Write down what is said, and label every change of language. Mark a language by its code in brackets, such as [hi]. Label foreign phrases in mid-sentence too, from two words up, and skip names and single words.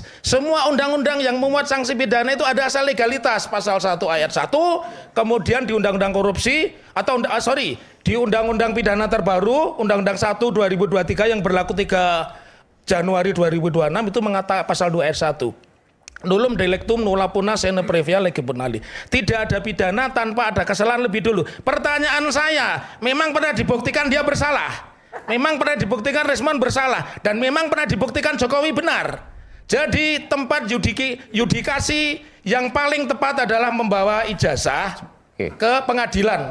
[id] Semua undang-undang yang memuat sanksi pidana itu ada asal legalitas. Pasal 1 ayat 1, kemudian di Undang-Undang Korupsi atau di Undang-Undang Pidana terbaru Undang-Undang 1 2023 yang berlaku 3 Januari 2026 itu mengatakan pasal 2 ayat 1. [la] Nullum delictum nulla puna sine previa lege penali. [id] Tidak ada pidana tanpa ada kesalahan lebih dulu. Pertanyaan saya, memang pernah dibuktikan dia bersalah? Memang pernah dibuktikan Resmond bersalah? Dan memang pernah dibuktikan Jokowi benar? Jadi tempat yudikasi yang paling tepat adalah membawa ijazah ke pengadilan.